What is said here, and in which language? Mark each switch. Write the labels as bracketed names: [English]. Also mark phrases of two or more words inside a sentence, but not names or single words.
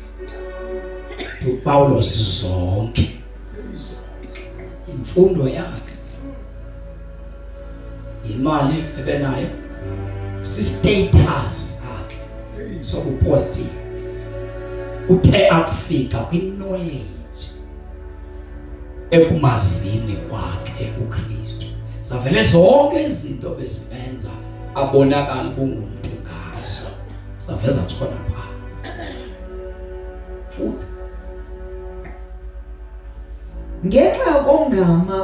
[Xhosa] uPaulos zonke imfundo yakhe, imali ebenayo, si-status sakhe sokupostile, uthe akufika kwi-knowledge ekumazini kwakhe uKristu. [Zulu] Zavele zonke izinto bezimenza abonakala bungumuntu ngazo, saveza tshona phansi. Futhi ngenxa yokongama